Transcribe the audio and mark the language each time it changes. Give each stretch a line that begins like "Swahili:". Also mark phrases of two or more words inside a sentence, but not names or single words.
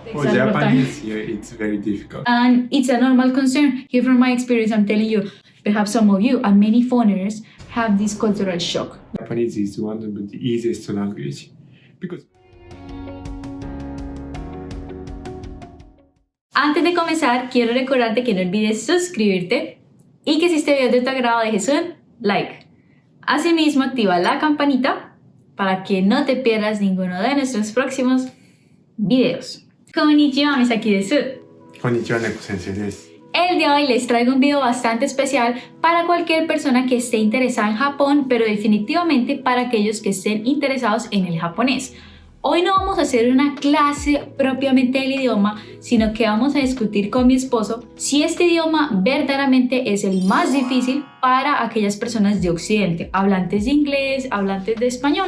English: For a lot of time. Japanese, yeah, it's very difficult. And it's a normal concern. Here from my experience, I'm telling you, perhaps some of you and many foreigners have this cultural shock. Japanese is one of the easiest language because
Spanish: Antes de comenzar, quiero recordarte que no olvides suscribirte y que si este video es de tu agrado dejes un like. Asimismo, activa la campanita para que no te pierdas ninguno de nuestros próximos videos.
Japanese: こんにちは、ミサキです. こんにちは、猫先生です。
Spanish: El de hoy les traigo un video bastante especial para cualquier persona que esté interesada en Japón, pero definitivamente para aquellos que estén interesados en el japonés. Hoy no vamos a hacer una clase propiamente del idioma, sino que vamos a discutir con mi esposo si este idioma verdaderamente es el más difícil para aquellas personas de Occidente, hablantes de inglés, hablantes de español.